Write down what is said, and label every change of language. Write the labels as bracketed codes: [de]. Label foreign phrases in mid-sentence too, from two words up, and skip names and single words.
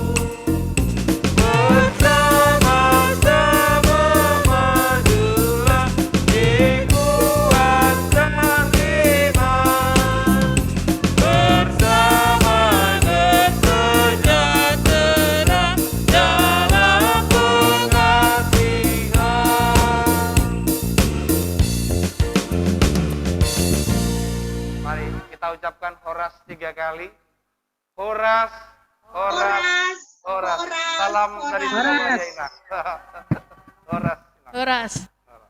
[id] Bersama-sama majulah, dikuatkan iman, bersama bersejahtera dalam pengasihan. Mari kita ucapkan Horas 3 kali. Horas, Horas, Horas. Salam dari Horas. Surabaya, Inang. Horas, Inang. Horas.